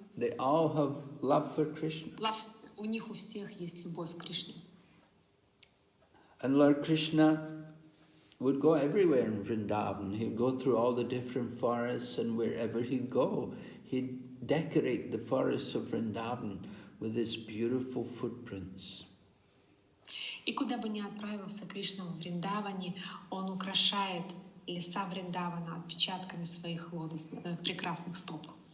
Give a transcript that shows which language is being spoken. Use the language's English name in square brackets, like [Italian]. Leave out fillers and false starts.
[English] They all have love for Krishna. [Russian] У них у всех есть любовь к Кришне. [English] And Lord Krishna would go everywhere in Vrindavan. He'd go through all the different forests, and wherever he'd go, he'd decorate the forests of Vrindavan with his beautiful footprints. [Russian] И куда бы ни отправился Кришна в Вриндаване, он украшает леса Вриндавана отпечатками своих прекрасных стоп.